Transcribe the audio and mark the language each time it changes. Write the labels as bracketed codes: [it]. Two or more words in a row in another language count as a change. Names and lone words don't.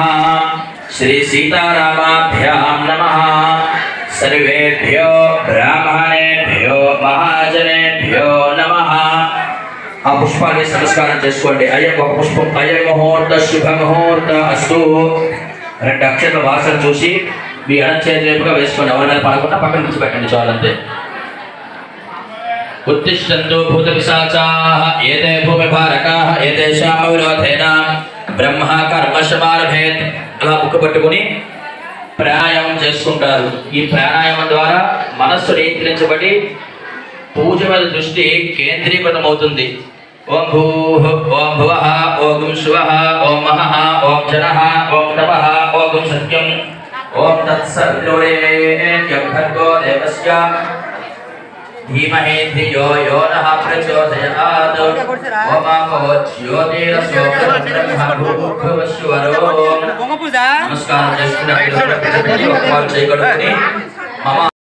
[sa] श्री सीतारामाभ्यां नमः सर्वेभ्यो ब्राह्मणेभ्यो महाजनेभ्यो नमः [te] ఆ పుష్పాలే నమస్కారం చేసుకోండి అయ్యం ఒక పుష్పం అయ్యం [sa] ముహూర్త శుభ ముహూర్త అస్తు [te] రెండు అక్షరాల వాసన చూసి మీ అణచేతులుగా వేసుకోండి ఎవరి మీద పడకుండా పక్కన నుంచి పెట్టండి చాలంతే. [sa] ఉత్తిష్టంతు భూత పిశాచాః ఏతే భూమిభారకాః ఏతేషాం విరోధేన బ్రహ్మ కర్మ సమారభేత్. [te] అలా ముక్కు పట్టుకుని ప్రాణాయామం చేసుకుంటారు. ఈ ప్రాణాయామం ద్వారా మనస్సు నియంత్రించబడి పూజ మీద దృష్టి కేంద్రీకృతం అవుతుంది. [sa] ఓం భూః ఓం భువః ఓం శువః ఓం మహః ఓం జనః ఓం తపః ఓం సత్యం ओम तत्सवितुर्वरेण्यं भर्गो देवस्य धीमहि धियो यो नः प्रचोदयात् ओमामो ज्योतिरसो ब्रह्मभूर्भुवस्सुवरो. नमस्कार.